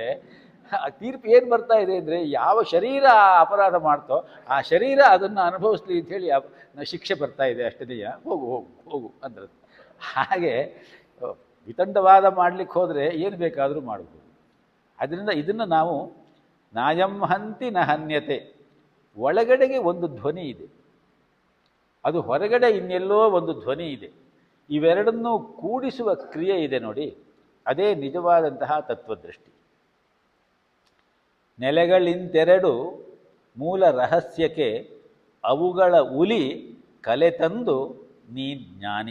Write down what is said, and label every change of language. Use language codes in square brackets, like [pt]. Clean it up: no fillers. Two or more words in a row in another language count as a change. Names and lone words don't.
[kn] ಆ ತೀರ್ಪು ಏನು ಬರ್ತಾ ಇದೆ ಅಂದರೆ, ಯಾವ ಶರೀರ ಅಪರಾಧ ಮಾಡ್ತೋ ಆ ಶರೀರ ಅದನ್ನು ಅನುಭವಿಸ್ಲಿ ಅಂಥೇಳಿ ಶಿಕ್ಷೆ ಬರ್ತಾ ಇದೆ ಅಷ್ಟೇ. ಹೋಗು ಹೋಗು ಹೋಗು ಅಂದ್ರೆ. ಹಾಗೆ ವಿತಂಡವಾದ ಮಾಡಲಿಕ್ಕೆ ಹೋದರೆ ಏನು ಬೇಕಾದರೂ ಮಾಡ್ಬೋದು. ಅದರಿಂದ ಇದನ್ನು ನಾವು [sa] ನಾಯಂ ಹಂತಿ ನ ಹನ್ಯತೆ, [kn] ಒಳಗಡೆಗೆ ಒಂದು ಧ್ವನಿ ಇದೆ, ಅದು ಹೊರಗಡೆ ಇನ್ನೆಲ್ಲೋ ಒಂದು ಧ್ವನಿ ಇದೆ. ಇವೆರಡನ್ನೂ ಕೂಡಿಸುವ ಕ್ರಿಯೆ ಇದೆ ನೋಡಿ, ಅದೇ ನಿಜವಾದಂತಹ ತತ್ವದೃಷ್ಟಿ. ನೆಲೆಗಳಿಂತೆರಡು ಮೂಲ ರಹಸ್ಯಕ್ಕೆ ಅವುಗಳ ಉಲಿ ಕಲೆ ತಂದು ನೀ ಜ್ಞಾನಿ.